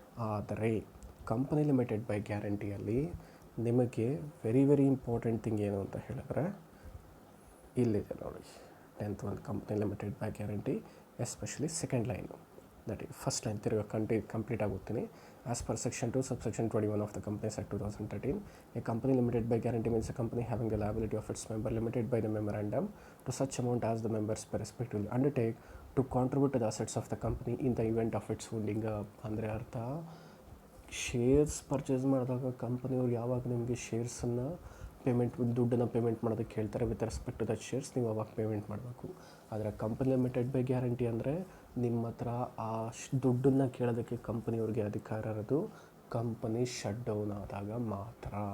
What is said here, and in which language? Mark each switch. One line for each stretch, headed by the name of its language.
Kannada: ಆದರೆ company limited by ಗ್ಯಾರಂಟಿಯಲ್ಲಿ ನಿಮಗೆ
English: very important thing
Kannada: ಏನು ಅಂತ ಹೇಳಿದ್ರೆ ಇಲ್ಲಿದೆ ನೋಡಿ.
English: 10th one company limited by guarantee, especially second line, that is first line
Kannada: ತಿರುಗ complete ಆಗುತ್ತೀನಿ.
English: as per
Kannada: section
English: 2 subsection 21 of the Companies Act 2013, a company limited by guarantee means a company having the liability of its member limited by the memorandum to such amount as the members respectively undertake to contribute to the assets of the company in the event of its winding up.
Kannada: ಅಂದರೆ ಅರ್ಥ, shares purchase ಮಾಡಿದಾಗ ಕಂಪನಿಯವ್ರು ಯಾವಾಗ ನಿಮಗೆ ಶೇರ್ಸನ್ನು ದುಡ್ಡನ್ನು payment ಮಾಡೋದಕ್ಕೆ ಹೇಳ್ತಾರೆ
English: with respect to that shares,
Kannada: ನೀವು ಅವಾಗ ಪೇಮೆಂಟ್ ಮಾಡಬೇಕು. ಆದರೆ ಕಂಪನಿ ಲಿಮಿಟೆಡ್ ಬೈ ಗ್ಯಾರಂಟಿ ಅಂದರೆ ನಿಮ್ಮ ಹತ್ರ ಆ ದುಡ್ಡನ್ನು ಕೇಳೋದಕ್ಕೆ ಕಂಪನಿಯವ್ರಿಗೆ ಅಧಿಕಾರ ಇರೋದು ಕಂಪನಿ ಶಟ್ ಡೌನ್ ಆದಾಗ ಮಾತ್ರ.